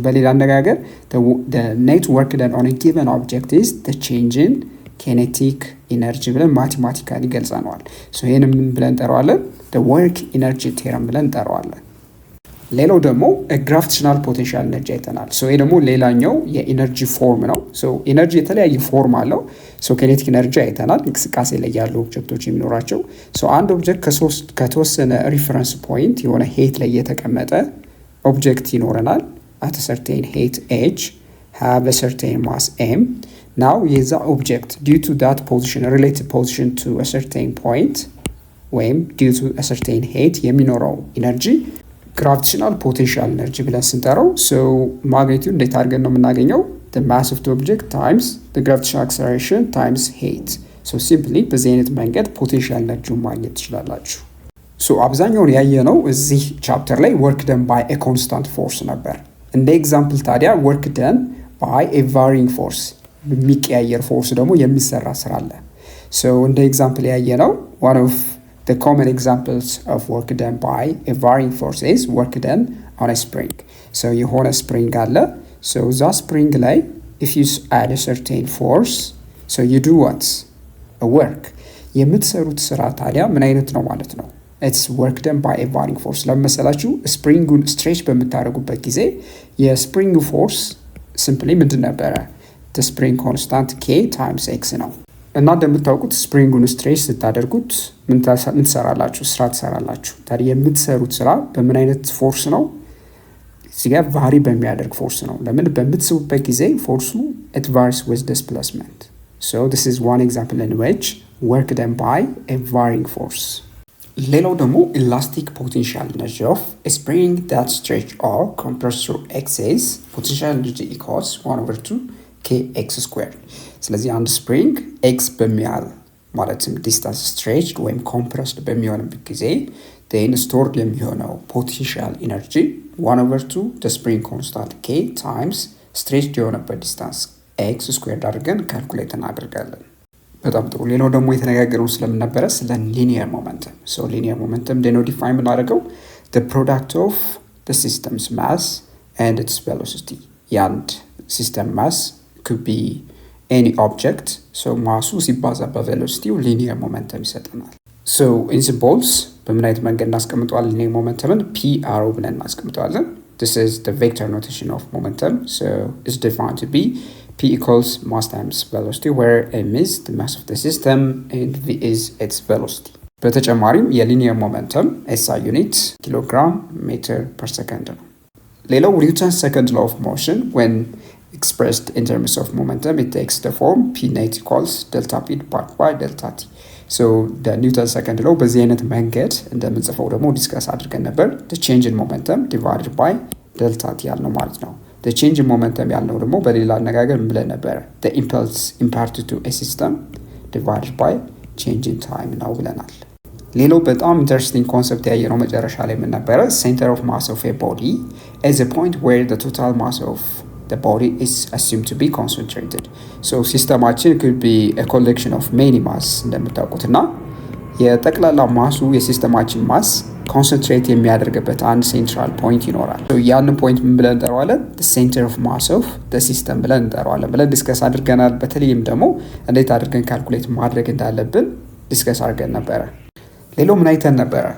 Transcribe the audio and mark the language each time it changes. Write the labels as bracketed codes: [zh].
[am] በሌላ አነጋገር [en] the net work done on a given object is the change in kinetic energy [am] ብለን ማቴማቲካሊ ገልጸነዋል። ይሄን ምን ብለን እንጠራዋለን? [en] the work energy theorem [am] ብለን እንጠራዋለን። ሌላው ደግሞ gravitational potential energy አይተናል። ይሄ ደግሞ ሌላኛው የኢነርጂ ፎርም ነው። ኢነርጂ የተለያየ ፎርም አለው። kinetic energy አይተናል፣ እንቅስቃሴ ላይ ያሉ ኦብጀክቶች የሚኖራቸው። አንድ ኦብጀክት ከተወሰነ ሪፈረንስ ፖይንት የሆነ ሄት ላይ የተቀመጠ ኦብጀክት ይኖረናል [en] at a certain height h have a certain mass m. now የዛ ኦብጀክት due to that position related position to a certain point ወይም due to a certain height [am] የሚኖረው ኢነርጂ [en] gravitational potential energy [am] ብለን ስንጠራው ማግኒቲዩድ እንዴት አድርገን ነው የምናገኘው? [en] the mass of the object times the gravitational acceleration times height. [am] simply በዚህ አይነት መንገድ ፖቴንሻል ኤነርጂውን ማግኘት ትችላላችሁ። አብዛኛውን ያየነው እዚህ ቻፕተር ላይ work done by a constant force ነበር። እንደ ኤግዛምፕል ታዲያ work done by a varying force የሚቀያየር ፎርስ ደግሞ የሚሰራ ስራ አለ። እንደ ኤግዛምፕል ያየነው [en] one of the common examples of work done by a varying force is work done on a spring. [am] የሆነ ስፕሪንግ አለ። እዛ ስፕሪንግ ላይ [en] if you add a certain force you do what? a work. [am] የምትሰሩት ስራ ታዲያ ምን አይነት ነው ማለት ነው? [en] it's work done by a varying force። [am] ለመሰላችሁ ስፕሪንጉን ስትሬች በምታደርጉበት ጊዜ የስፕሪንግ ፎርስ simply ምንድን ነበረ? [en] the spring constant k times x [am] ነው። እና እንደምታውቁት ስፕሪንጉን ስትሬች ስታደርጉት ምን ትሰራላችሁ? ስራ ትሰራላችሁ። ታዲያ የምትሰሩት ስራ በምን አይነት ፎርስ ነው? እዚህ ጋር ቫሪ በሚያደርግ ፎርስ ነው። ለምን? በምትስቡበት ጊዜ ፎርሱ [en] it varies with displacement. this is one example in which work done by a varying force. [am] ሌላው ደግሞ [en] elastic potential energy of a spring that stretch or compress through x is potential energy equals 1/2 kx squared. [am] ስለዚህ አንድ ስፕሪንግ ኤክስ በሚያህል ማለትም ዲስታንስ ስትሬችድ ወይም ኮምፕረስድ በሚሆንበት ጊዜ [en] then stored [am] የሚሆነው ፖቴንሻል ኢነርጂ 1/2 the spring constant k times stretched የሆነበት ዲስታንስ ኤክስ ስኩዌርድ አድርገን ካልኩሌት እናደርጋለን። በጣም ጥሩ። ሌላው ደግሞ የተነጋገረው ስለምን ነበረ? ስለ ሊኒየር ሞመንተም። ሶ ሊኒየር ሞመንተም ነው ዲፋይን የምናደርገው [en] the product of the system's mass and its velocity። [am] የአንድ ሲስተም ማስ could be any object። ሶ ማሱ ሲባዛ በቬሎሲቲው ሊኒየር ሞመንተም ይሰጠናል። ሶ ኢን ሲምቦልስ በምን አይነት መንገድ እናስቀምጠዋለን? ሊኒየር ሞመንተምን ፒአር ብለን እናስቀምጠዋለን። [en] This is the vector notation of momentum. So it's defined to be P equals mass times velocity, where m is the mass of the system and v is its velocity. [am] በተጨማሪም የሊኒየር ሞመንተም SI ዩኒት ኪሎግራም ሜትር ፐር ሰከንድ ነው። [en] ሌላው ኒውተንስ ሰከንድ ላው ኦፍ ሞሽን when expressed in terms of momentum it takes the form P net equals delta P divided by delta T. [am] So the ኒውተን ሰከንድ ላው በዚህ አይነት መንገድ እንደምንጽፈው ደግሞ ዲስከስ አድርገን ነበር። [en] the change in momentum divided by delta T [am] ያልነው ማለት ነው። the change in momentum ያልነው ደግሞ በሌላ አነጋገር ምን ብለን ነበር? [en] the impulse imparted to a system divided by change in time [am] ነው ብለናል። ሌላው በጣም ኢንተረስቲንግ ኮንሰፕት ያየነው መጨረሻ ላይ ምን ነበረ? [en] center of mass of a body is a point where the total mass of the body is assumed to be concentrated. [am] So ሲስተማችን [en] could be a collection of many mass [am] እንደምታውቁትና የጠቅላላ ማሱ የሲስተማችን ማስ ኮንሰንትሬት የሚያደርግበት አንድ ሴንትራል ፖይንት ይኖራል። ያንን ፖይንት ምን ብለን እንጠራዋለን? [en] center of mass of the system [am] ብለን እንጠራዋለን ብለን ዲስከስ አድርገናል። በተለይም ደግሞ እንዴት አድርገን ካልኩሌት ማድረግ እንዳለብን ዲስከስ አድርገን ነበረ። ሌላው ምን አይተን ነበረ?